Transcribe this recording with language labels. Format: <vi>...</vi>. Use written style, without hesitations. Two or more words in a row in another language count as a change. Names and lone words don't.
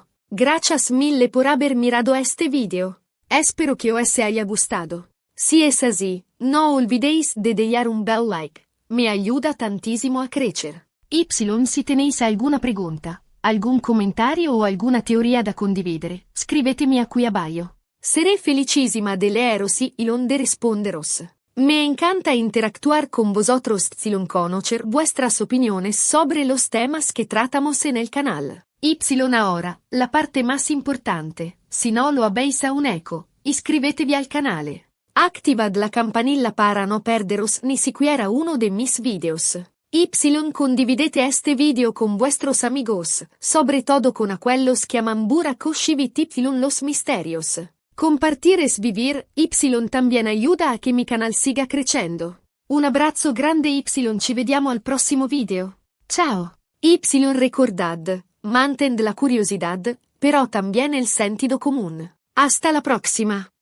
<es>Gracias mille por haber mirado este video. Espero que os haya gustado. Si es así, no olvidéis de dejar un bel like. Me ayuda tantísimo a crecer. Si tenéis alguna pregunta, algún comentario o alguna teoría</es> <it>da condividere, scrivetemi a qui</it> <es>abajo. Seré felicísima de leeros y de responderos. Me encanta interactuar con vosotros y conocer vuestras opiniones sobre los temas que tratamos en el canal. Ahora, la parte más importante, si no lo habéis aún hecho,</es> <it>iscrivetevi al canale.</it> <es>Activad la campanilla para no perderos ni siquiera uno de mis videos. Condividete este video con vuestros amigos, sobre todo con aquellos que aman Burak Oshivit los misterios. Compartir es vivir, también ayuda a que mi canal siga creciendo. Un abrazo grande</es> <it>ci vediamo al prossimo video. Ciao.</it> <es>Recordad, mantén la curiosidad, pero también el sentido común. Hasta la próxima.</es>